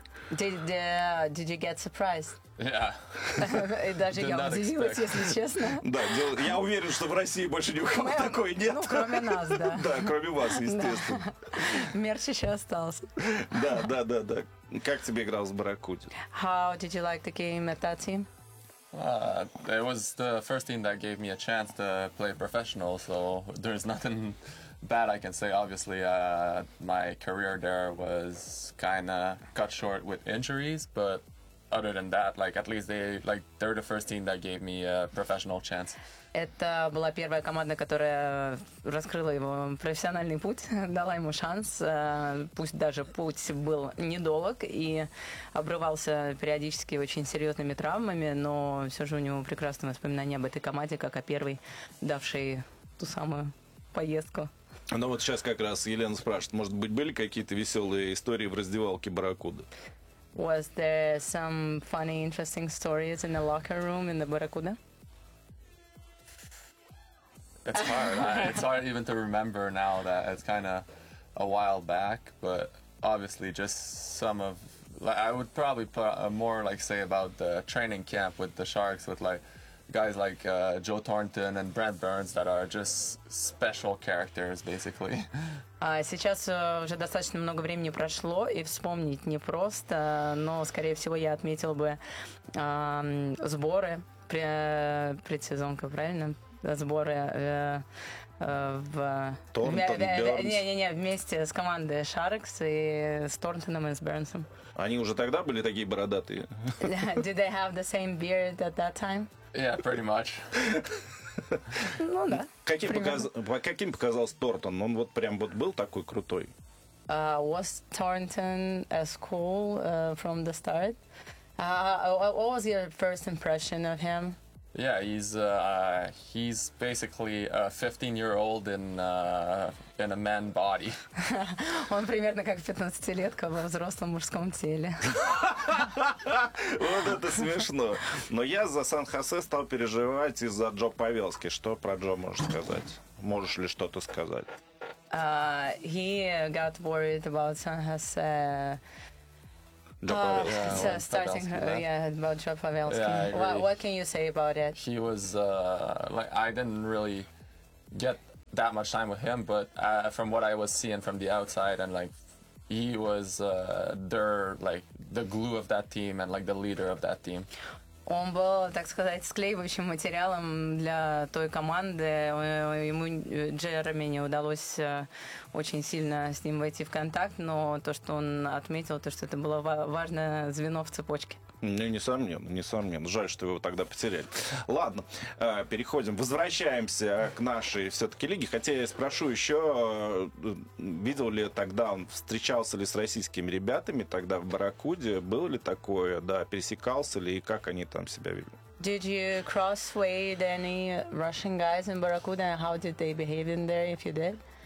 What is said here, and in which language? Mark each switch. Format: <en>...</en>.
<en>Did you get surprised? Yeah.</en> <ru>И даже did я удивилась, если честно. Да, я уверен, что в России больше ни у кого такой нет. Ну, кроме нас, да. Да, кроме вас, естественно. Мерч еще остался. Да, да, да, да. Как тебе играл с Барракуди?</ru> <en>How did you like the game at that team? It was the first team that gave me a chance to play professional, so there's nothing bad I can say. Obviously, my career there was kind of cut short with injuries, but other than that, like at least they're the first team that gave me a professional chance.</en> <ru>Это была первая команда, которая раскрыла его профессиональный путь, дала ему шанс, пусть даже путь был недолог и обрывался периодически очень серьезными травмами, но все же у него прекрасные воспоминания об этой команде, как о первой, давшей ту самую поездку. Ну вот сейчас как раз Елена спрашивает, может быть, были какие-то веселые истории в раздевалке Барракуды?</ru> <en>Was there some funny, interesting stories in the locker room in the Barracuda? It's hard. It's hard even to remember now that it's kind of a while back. But obviously, just some of, like, I would probably put more like say about the training camp with the Sharks, with like guys like Joe Thornton and Brent Burns that are just special characters, basically.</en> <ru>Сейчас уже достаточно много времени прошло, и вспомнить непросто, но, скорее всего, я отметил бы сборы, предсезонка, правильно? Сборы в... вместе с командой Sharks и с Торнтоном и с Бернсом. Они уже тогда были такие бородатые?</ru> <en>Did they have the same beard at that time? Yeah, pretty much.</en> <ru>Ну да. Каким показался Торнтон? Он вот прям вот был такой крутой.</ru> <en>Was Thornton as cool from the start? What was your first impression of him? Yeah, he's basically a 15-year-old in a man body.</en> <ru>Он примерно как 15-летка во взрослом мужском теле. Вот это смешно. Но я за Сан-Хосе стал переживать из-за Джо Павелски. Что про Джо можешь сказать? Можешь ли что-то сказать?</ru> <en>He got worried about San Jose. Starting, about Joe Pavelski. Yeah, what can you say about it? He was I didn't really get that much time with him, but from what I was seeing from the outside, and like he was the glue of that team and like the leader of that team.</en> <ru>Он был, так сказать, склеивающим материалом для той команды. Ему, Джереми, не удалось очень сильно с ним войти в контакт, но то, что он отметил, то, что это было важное звено в цепочке. Не, несомненно. Жаль, что вы его тогда потеряли. Ладно, переходим, возвращаемся к нашей все-таки лиге. Хотя я спрошу еще, видел ли тогда он, встречался ли с российскими ребятами тогда в Барракуде? Было ли такое, да, пересекался ли, и как они там себя вели?</ru> <en>Did you cross with any Russian guys in Barracuda, and how did they behave in there, if you did?</en>